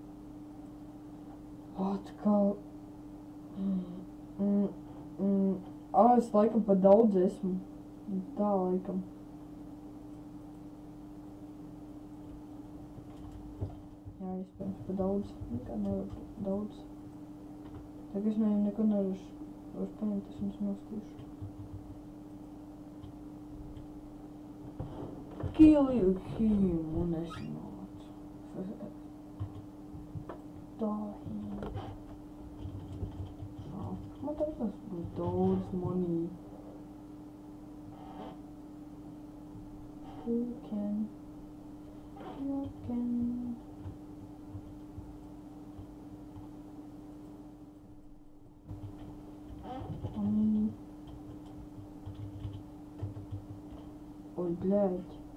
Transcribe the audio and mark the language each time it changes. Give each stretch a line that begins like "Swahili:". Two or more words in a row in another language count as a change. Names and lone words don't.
Latvian: Atkal. Es laikam pa daudz esmu. Tā laikam. Jā, iespējams pa daudz. Nekā nevar daudz. Tagad es neko nevaru paņemt, es jums nostīšu.
English: Kill him,
Latvian: un es nācu.
English: Die.
Latvian: Man tagad tas būs daudz money.
English: You can.
Russian: Ой, блядь.